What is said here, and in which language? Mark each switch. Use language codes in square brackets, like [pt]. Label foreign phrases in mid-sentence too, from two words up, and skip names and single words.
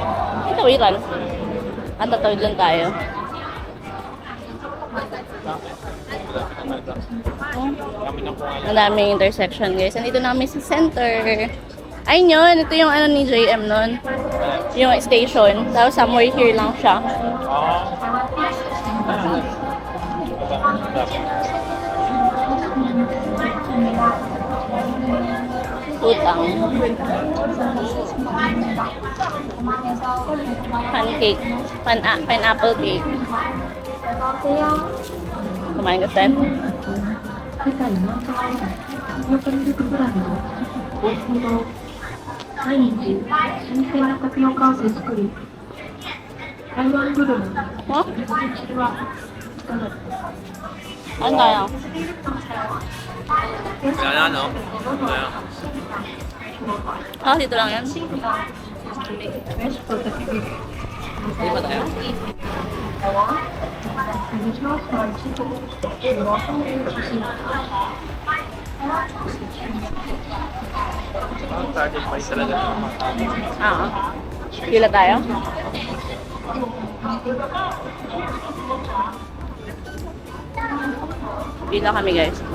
[tl] Itawiran. At tatawid lang tayo. Kami na po Ang daming intersection, guys. Nandito na kami sa center. Ayun yun. Ito yung ano ni JM nun. Yung station. Tapos somewhere here lang siya. Utang. Pancake. Pineapple cake. Kumain ka, Steph? [ja] 世界ナンバーワンタピオカミルクブランド大本堂毎日新鮮なタピオカを手作り台湾グルメ [tl] Huh? [ja] こんにちはいかがですか [tl] Ano tayo? Wala na, no? Wala. Ah, dito lang yan. [en] Fresh for the people [tl] Di ba tayo? [ja] お願いします毎日 [tl] Ang target price talaga. Ah. Pila tayo? Pila kami, guys.